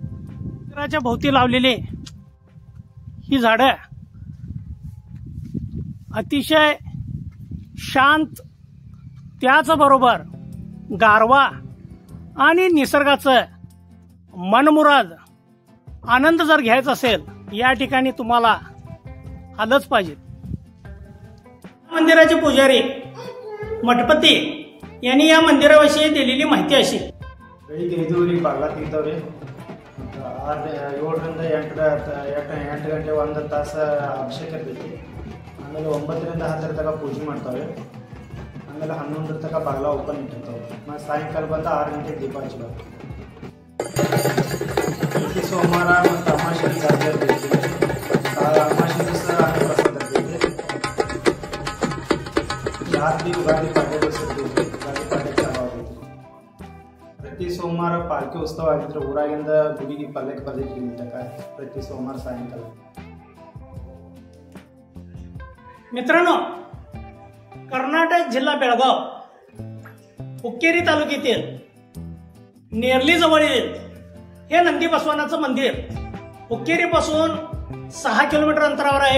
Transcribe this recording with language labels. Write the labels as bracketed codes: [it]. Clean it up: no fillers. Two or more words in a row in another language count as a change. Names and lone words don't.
[mr] मंदिराच्या भोवती लावलेली ही झाडं अतिशय शांत, त्याचबरोबर गारवा आणि निसर्गाचं मनमुराद आनंद जर घ्यायचा असेल या ठिकाणी तुम्हाला आलंच पाहिजे. मंदिराचे पुजारी मठपती यांनी या मंदिराविषयी दिलेली माहिती अशी. [kn] ಬೆಳಿಗ್ಗೆ 5 ಬಾಗ್ಲ ತೆಗಿತಾವ್ರಿ. 7ರಿಂದ 8 ಗಂಟೆ 1 ತಾಸು ಅಭಿಷೇಕ ಇರ್ತೈತಿ. ಆಮೇಲೆ 9ರಿಂದ 10 ತನಕ ಪೂಜೆ ಮಾಡ್ತಾವೆ. ಆಮೇಲೆ 11 ತನಕ ಬಾಗ್ಲ ಓಪನ್ ಇಟ್ಟಿರ್ತಾವೆ. ಮತ್ತು ಸಾಯಂಕಾಲ ಬಂದು 6 ಗಂಟೆಗೆ ದೀಪ ಹಚ್ಚಬೇಕು. ಪ್ರತಿ ಸೋಮವಾರ ಮತ್ತು ಅಮಾವಾಸ್ಯೆ ಜಾತ್ರೆ ಇರ್ತೈತಿ. ಅಮಾವಾಸ್ಯೆ ದಿವಸ ಅನ್ನಪ್ರಸಾದ ಇರ್ತೈತಿ. ಜಾತ್ರೆ ಯುಗಾದಿ ಪಾಡ್ಯ ದಿವಸ ಇರ್ತೈತಿ. ಯುಗಾದಿ ಪಾಡ್ಯ ಚಾಲು ಆಗೈತಿ. ಪ್ರತಿ ಸೋಮವಾರ ಪಾಲ್ಕಿ ಉತ್ಸವ ಆಗಿದ್ರೆ ಊರಾಗಿಂದ ಗುಡಿಗೆ ಪಲ್ಲಕ್ಕಿ ಬರ್ತೈತಿ. ಪ್ರತಿ ಸೋಮವಾರ ಸಾಯಂಕಾಲ. [mr] मित्रांनो, कर्नाटक जिल्हा बेळगाव हुक्केरी तालुक्यातील नेरली जवळील हे नंदी बसवानाचं मंदिर हुक्केरीपासून 6 किलोमीटर अंतरावर आहे.